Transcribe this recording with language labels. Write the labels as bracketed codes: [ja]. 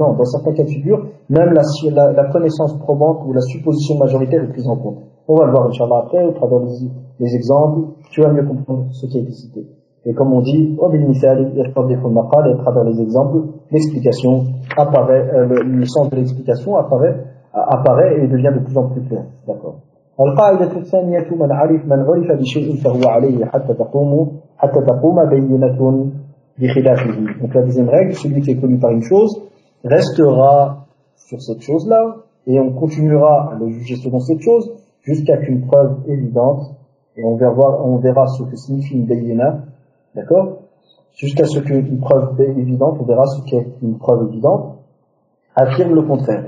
[fr] Non, dans certains cas de figure, même la connaissance probante ou la supposition majoritaire est prise en compte. On va le voir, Inch'Allah, après, au travers des exemples, tu vas mieux comprendre ce qui a été cité. Et comme on dit, au bin misal, il à travers les exemples, l'explication apparaît, le sens de l'explication apparaît et devient de plus en plus clair. D'accord. [ar] القاعدة الثانية من عرف بشيء فهو عليه حتى تقوم بينة بخلافه. [fr] Donc la deuxième règle, celui qui est connu par une chose restera sur cette chose-là et on continuera à le juger selon cette chose jusqu'à qu'une preuve évidente, et on verra ce que signifie une bayina, d'accord, jusqu'à ce qu'une preuve évidente, on verra ce qu'est une preuve évidente affirme le contraire.